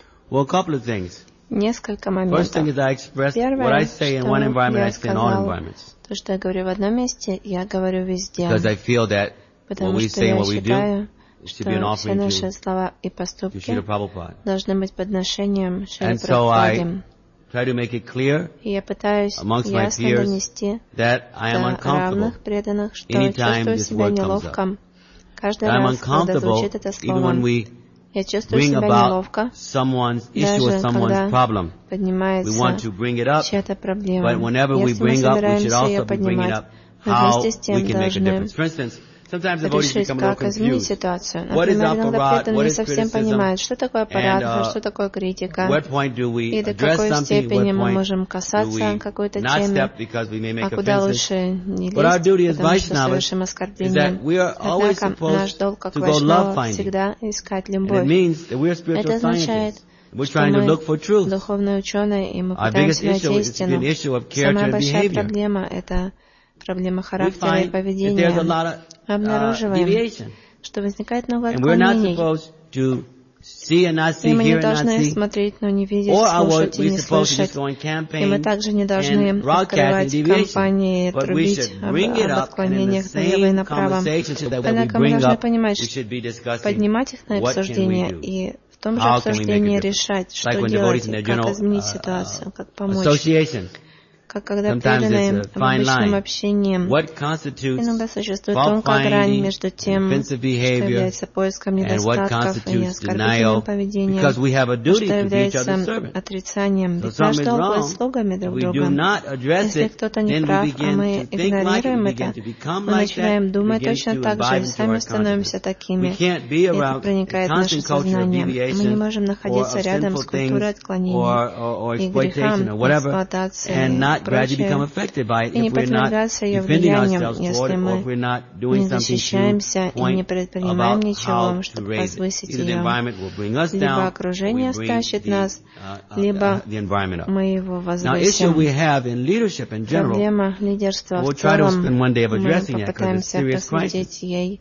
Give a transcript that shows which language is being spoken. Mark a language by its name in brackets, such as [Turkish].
[English] Well, a couple of things. [Russian] Несколько моментов. [English] First thing is I express what I say in one environment, I say in all environments. [Russian] То, что я говорю в одном месте, я говорю везде. [English] Because I feel that what we say and what we do should be an offering to Шрила Прабхупада. [Russian] Должны быть подношением Шриле Прабхупаде. [English] And so I try to make it clear amongst my peers that I am uncomfortable anytime this word comes up. I'm uncomfortable even when we bring about someone's issue or someone's problem. We want to bring it up, but whenever we bring up, we should also be bringing up how we can make a difference. For instance, sometimes devotees become a little confused. What is aparat? What is criticism? And at what point do we address something? What point do we not step because we may make offenses? But our duty as Vaishnavas is that we are always supposed to go love finding. And it means that we are spiritual scientists. We're trying to look for truth. Our biggest issue is to be an issue of character and behavior. [Russian] Проблема характера и поведения. Мы обнаруживаем, что возникает много отклонений. И мы не должны смотреть, но не видеть, слушать и не слышать. И мы также не должны открывать кампании и трубить об отклонениях налево и направо. Однако мы должны понимать, что поднимать их на обсуждение и в том же обсуждении решать, что делать и как изменить ситуацию, как помочь. Как когда преданные в обычном общении, иногда существует тонкая грань между тем, что является поиском недостатков и неоскорбительным поведением, что является отрицанием. Ведь мы же должны быть слугами друг друга. Если кто-то не прав, а мы игнорируем это, мы начинаем думать точно так же и сами становимся такими. Это проникает в наше сознание. Мы не можем находиться рядом с культурой отклонения и грехом, эксплуатацией, [English] gradually become affected by it if we're not defending ourselves toward it, or if we're not doing something to point about how to raise it. Either the environment will bring us down, or we bring the environment up. Now, issue we have in leadership in general, we'll try to spend one day of addressing it, because it's a serious crisis.